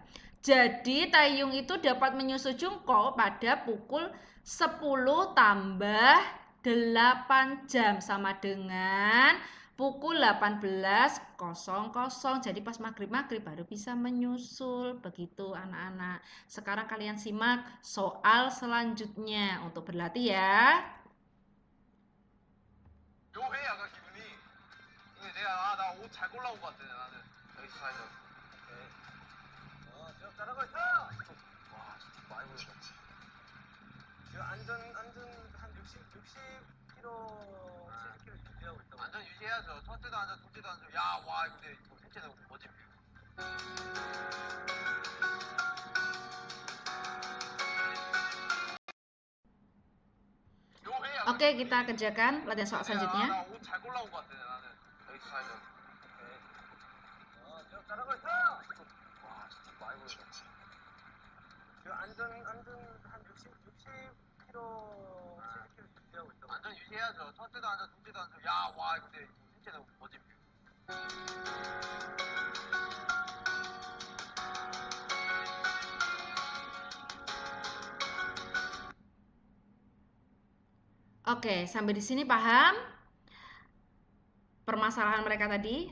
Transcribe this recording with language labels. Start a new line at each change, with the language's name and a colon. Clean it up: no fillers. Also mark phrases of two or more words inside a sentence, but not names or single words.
Indonesian: Jadi Taehyung itu dapat menyusul Jungkook pada pukul 10 tambah 8 jam sama dengan pukul 18.00. Jadi pas maghrib baru bisa menyusul. Begitu anak-anak. Sekarang kalian simak soal selanjutnya untuk berlatih ya.
Korean: 묘해 아까 기분이. 근데 내가 나 옷 잘 골라온 것 같아 나는 여기 스타일로. 오케이. 지금 잘하고 있어. 와 진짜 많이 보였다. 지금 안전 한 60km 70km 유지하고 있다고. 안전 유지해야죠. 첫째도 안전, 둘째도 안전. 야, 와, 근데 이거 셋째도 멋진 뷰.
Indonesian: Oke, kita kerjakan latihan soal selanjutnya.
Korean: 나옷잘 골라온 것 같아 나는. 여기 사이즈. 잘하고 있어. 와 진짜 많이 보인다. 안전 한 60km 70km 유지하고 있다. 안전 유지해야죠. 첫째도 안전, 둘째도 안전. 야, 와 근데 셋째는 뭐지?
Indonesian: Oke, sampai di sini paham permasalahan mereka tadi?